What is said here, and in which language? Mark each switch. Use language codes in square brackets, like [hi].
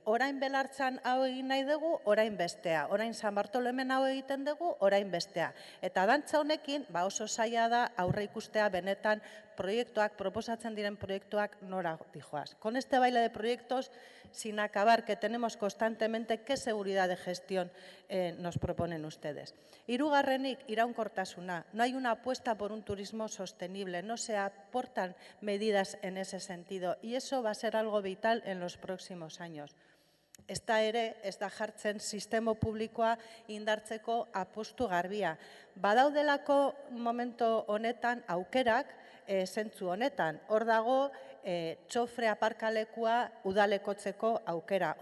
[eu] Orain Belartzan hau egin nahi dugu, orain bestea. Orain San Bartolomen hau egiten dugu, orain bestea. Eta dantza honekin oso zaila da aurre ikustea benetan proiektuak, proposatzen diren proiektuak nora dijoaz. [es] Con este baile de proyectos, sin acabar, que tenemos constantemente, ¿qué seguridad de gestión nos proponen ustedes? [eu] Hirugarrenik, iraunkortasuna. [es] No hay una apuesta por un turismo sostenible, no se aportan medidas en ese sentido y eso va a ser algo vital en los próximos años. [eu] Ezta ere, ez da jartzen sistema publikoa indartzeko apustu garbia. Badaudelako momento honetan aukerak, zentzu honetan. Hor dago txofre aparkalekua udalekotzeko aukera.